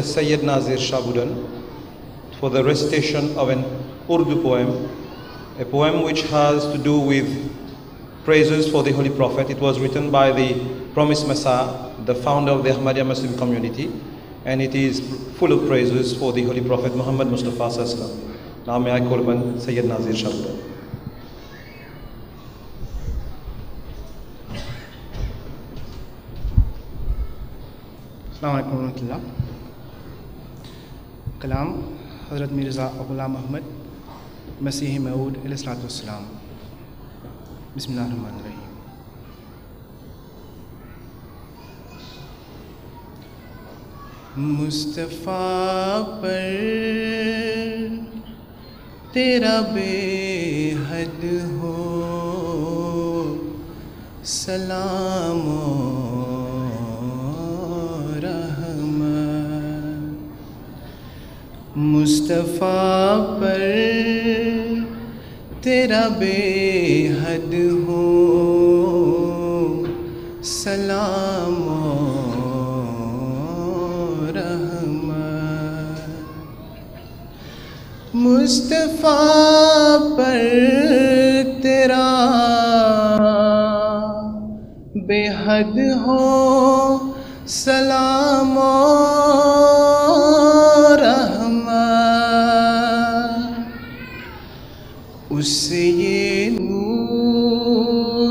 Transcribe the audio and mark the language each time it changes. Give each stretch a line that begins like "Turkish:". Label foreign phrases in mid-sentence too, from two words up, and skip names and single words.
English: Sayyid Nazir Shabudan for the recitation of an Urdu poem, a poem which has to do with praises for the Holy Prophet. It was written by the Promised Messiah, the founder of the Ahmadiyya Muslim community, and it is full of praises for the Holy Prophet Muhammad Mustafa
Arabic: صلى الله عليه وسلم.
English: Now may I call upon Sayyid Nazir Shabudan.
Arabic: السلام عليكم ورحمة الله.
Urdu: کلام حضرت مرزا غلام احمد مسیح موعود
Arabic: عليه الصلاة والسلام. بسم الله الرحمن الرحيم.
Urdu: مصطفیٰ پر تیرا بے حد ہو سلام مصطفیٰ پر تیرا بے حد ہو سلام اور رحمت. مصطفیٰ پر تیرا بے حد ہو سلام اس سے یہ نور